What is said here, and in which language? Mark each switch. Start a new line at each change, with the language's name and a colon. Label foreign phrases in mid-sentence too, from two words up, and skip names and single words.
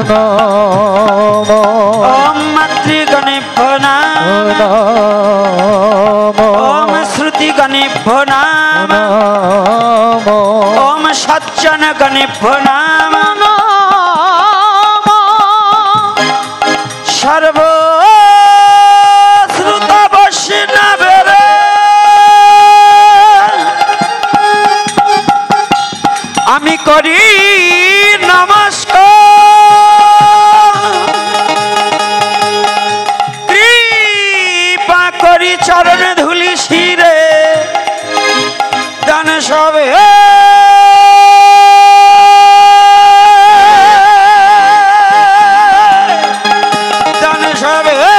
Sanskrit: ओम मातृगणेभ्यो नाम ओम श्रुतिगणेभ्यो नाम ओम सज्जन गणेभ्यो नाम
Bangla: सर्व আমি করি নমস্কার কৃপা করি চরণ ধুলি শিরে দান সবে দান সবে